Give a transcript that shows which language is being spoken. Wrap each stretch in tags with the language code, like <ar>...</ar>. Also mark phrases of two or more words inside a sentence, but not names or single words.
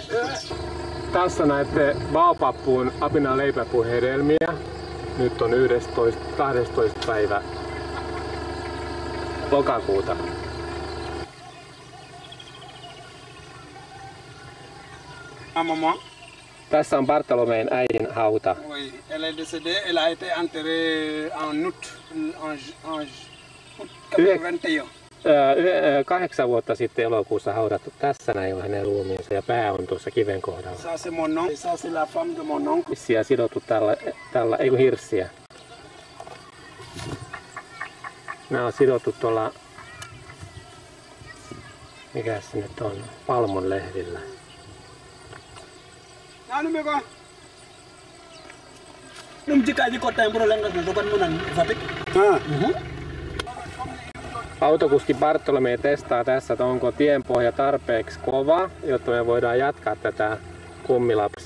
<fi>Tässä näette baobabpuun apinan leipäpuun hedelmiä. Nyt on 12. päivä lokakuuta. Maman. Tässä on Bartolomein äidin hauta.</fi> <fr>Oui, elle est décédée, elle a été enterrée en août 81.</fr> <fi>8 vuotta sitten elokuussa haudattu. Tässä näin on hänen ruumiinsa ja pää on tuossa kiven kohdalla.</fi> <fr>Ça c'est mon oncle, ça c'est la femme de mon oncle.</fr> <fi>Hissiä sidottu ei kun hirssiä. Nämä on sidottu tuolla, mikä se nyt on, palmun lehdillä. Autokuski Bartolomei testaa tässä, että onko tienpohja tarpeeksi kova, jotta me voidaan jatkaa tätä kummilapsimatkaa.</fi>